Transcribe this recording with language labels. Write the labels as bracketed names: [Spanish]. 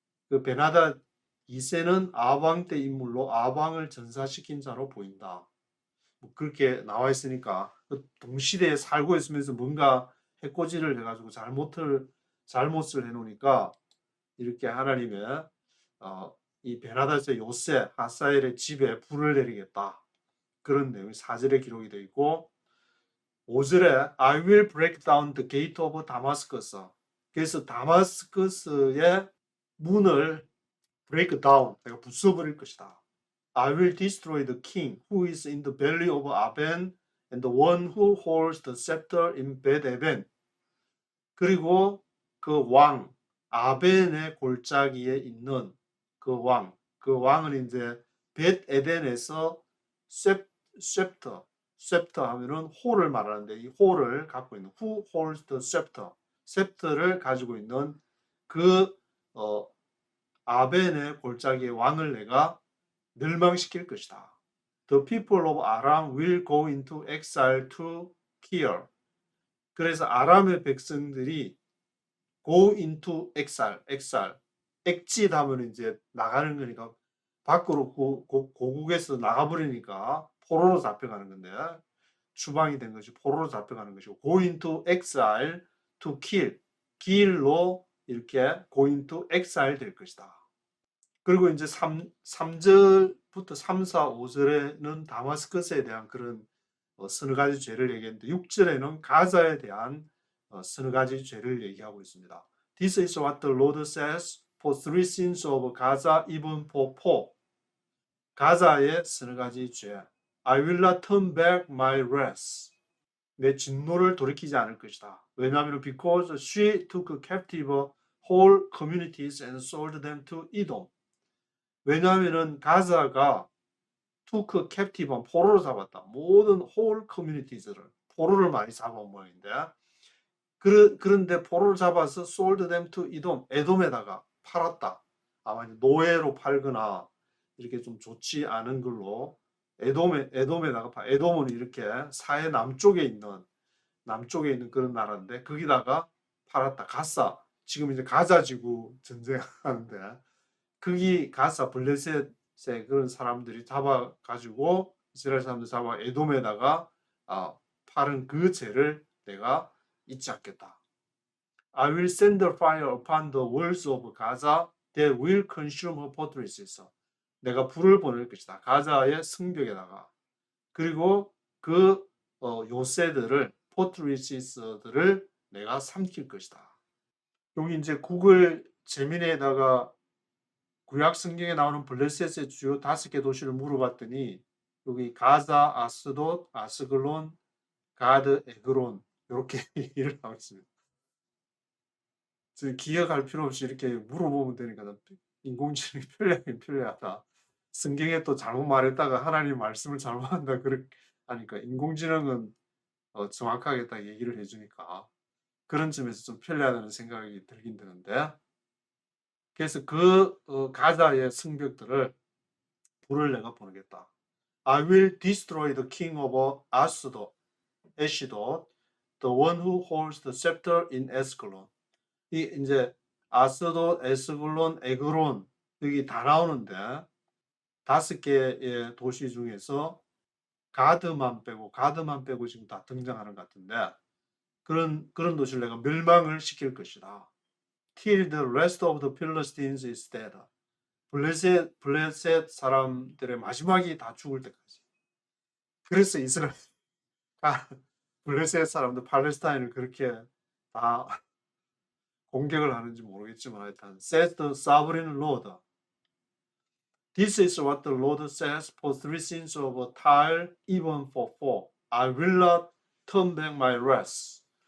[Korean] 그 베나닷 2세는 아합 때 인물로 아합 왕을 전사시킨 자로 보인다. 뭐 그렇게 나와 있으니까 그 동시대에 살고 있으면서 뭔가 해코지를 해가지고 잘못을 해놓으니까 이렇게 하나님의 이 베나닷의 요새 하사엘의 집에 불을 내리겠다. 그런 내용이 4절에 기록이 되어 있고 5절에 [English] I will break down the gate of Damascus. [Korean] 그래서 다마스커스의 문을 [English] break down, [Korean] 내가 부숴버릴 것이다. [English] I will destroy the king who is in the belly of Aben and the one who holds the scepter in Bet Aben. [Korean] 그리고 그 왕, 아벤의 골짜기에 있는 그 왕은 이제 벳 에덴에서 셉터 하면은 홀을 말하는데 이 홀을 갖고 있는 [English] who holds the scepter, [Korean] 셉터를 가지고 있는 그 아벤의 골짜기의 왕을 내가 멸망시킬 것이다. [English] The people of Aram will go into exile to Kir. [Korean] 그래서 아람의 백성들이 [English] go into exile, [Korean] exit 하면 이제 나가는 거니까 밖으로 고국에서 나가버리니까 포로로 잡혀가는 건데 추방이 된 것이 포로로 잡혀가는 것이고 [English] go into exile to kill, [Korean] 길로 이렇게 go into exile 될 것이다. 그리고 이제 3절부터 3, 4, 5절에는 다마스커스에 대한 그런 서너 가지 죄를 얘기했는데 6절에는 가자에 대한 서너 가지 죄를 얘기하고 있습니다. [English] This is what the Lord says for three sins of Gaza, even for four. [Korean] 가자의 서너 가지 죄. [English] I will not turn back my wrath. [Korean] 내 진노를 돌이키지 않을 것이다. 왜냐하면 [English] because she took captive whole communities and sold them to Edom. [Korean] 왜냐하면 가자가 [English] took captive, [Korean] 포로로 잡았다. 모든 [English] whole communities [Korean] 를 포로를 많이 잡아온 모양인데 그런데 포로를 잡아서 [English] sold them to Edom, [Korean] 에돔에다가 팔았다. 아마 노예로 팔거나 이렇게 좀 좋지 않은 걸로 에돔에다가 에돔은 이렇게 사해 남쪽에 있는 그런 나라인데 거기다가 팔았다. 가사 지금 이제 가자지구 전쟁하는데 거기 가사 블레셋의 그런 사람들이 잡아가지고 이스라엘 사람들 잡아 에돔에다가 팔은 그 죄를 내가 잊지 않겠다. [English] I will send the fire upon the walls of Gaza that will consume her fortresses. [Korean] 내가 불을 보낼 것이다. 가자의 성벽에다가. 그리고 그 요새들을 포트리시스들을 내가 삼킬 것이다. 여기 이제 구글 재민에다가 구약 성경에 나오는 블레셋의 주요 5개 도시를 물어봤더니 여기 가자, 아스돗, 아스글론, 가드, 에그론 이렇게 얘기를 하고 있습니다. 기억할 필요 없이 이렇게 물어보면 되니까 인공지능이 편리하긴 편리하다. 성경에 또 잘못 말했다가 하나님 말씀을 잘못한다 그렇게 하니까 인공지능은 정확하게 딱 얘기를 해주니까 그런 점에서 좀 편리하다는 생각이 들긴 드는데 그래서 그 가자의 성벽들을 불을 내가 보내겠다. [English] I will destroy the king of Ashdod, the one who holds the scepter in Ascalon. [Korean] 이 이제 아스돗, 에스글론, 에그론 여기 다 나오는데 5개의 도시 중에서 가드만 빼고 지금 다 등장하는 것 같은데 그런 도시를 내가 멸망을 시킬 것이다. [English] Till the rest of the Philistines is dead. [Korean] 블레셋 사람들의 마지막이 다 죽을 때까지. 그래서 이스라엘 블레셋 사람들 팔레스타인을 그렇게 다 공격을 하는지 모르겠지만 하여튼 [English] says the sovereign Lord. This is what the Lord says for three sins of Tyre, even for four. I will not turn back my wrath.